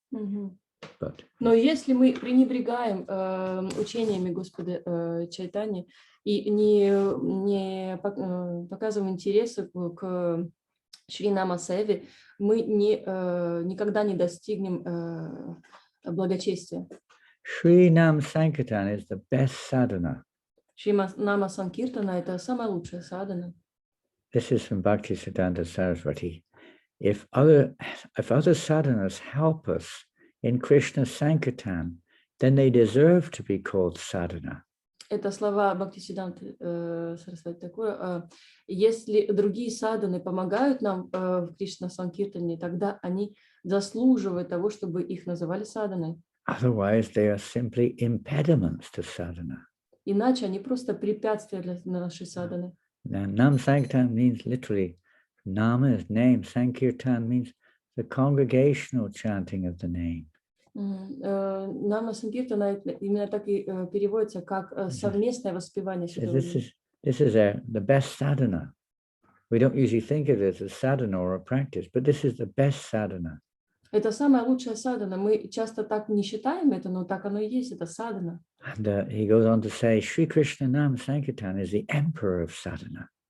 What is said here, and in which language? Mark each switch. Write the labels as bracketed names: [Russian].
[Russian] Но если мы пренебрегаем учениями Господа Чайтани и не показываем интереса к Шри Нама Севе, мы никогда не достигнем благочестия. [English] Sri Nam Sankirtan is the best sadhana. [Russian] Шри Нама Санкиртана — это самая лучшая садхана. [English] This is from Bhaktisiddhanta Saraswati. If other sadhanas help us in Krishna's Sankirtan, then they deserve to be called sadhana. [Russian] Это слова Бхактисиддханты Сарасвати Такура. Если другие садханы помогают нам в Кришна-санкиртане, тогда они заслуживают того, чтобы их называли садханой. [English] Otherwise, they are simply impediments to sadhana. [Russian] Иначе они просто препятствия для нашей садханы. [English] Now, Nam Sankirtan means literally, Nama is name, Sankirtan means the congregational chanting of the name. [Russian] Нама Санкиртана именно так и переводится как совместное воспевание святого имени. [English] This is the best sadhana. We don't usually think of it as a sadhana or a practice, but this is the best sadhana. [Russian] Это самая лучшая садхана. Мы часто так не считаем это, но так оно и есть. Это садхана. [English] And he goes on to say, Sri Krishna Nam Sankirtan is the emperor of sadhana.